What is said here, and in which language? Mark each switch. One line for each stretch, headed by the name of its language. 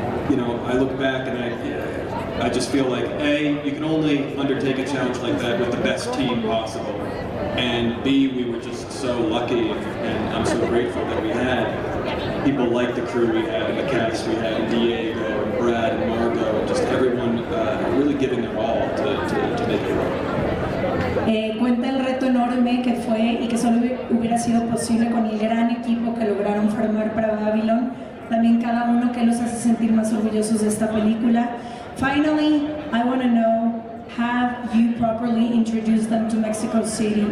English: you know, I look back and I just feel like, A, you can only undertake a challenge like that with the best team possible. And B, we were just so lucky, and I'm so grateful that we had people like the crew we had, and the cast we had, and Diego, and Brad, and Margot, and just everyone really giving their all to make it work.
Spanish: Cuenta el reto enorme que fue y que solo hubiera sido posible con el gran equipo que lograron formar para Babylon. También cada uno que los hace sentir más orgullosos de esta película.
English: Finally, I want to know, have you properly introduced them to Mexico City?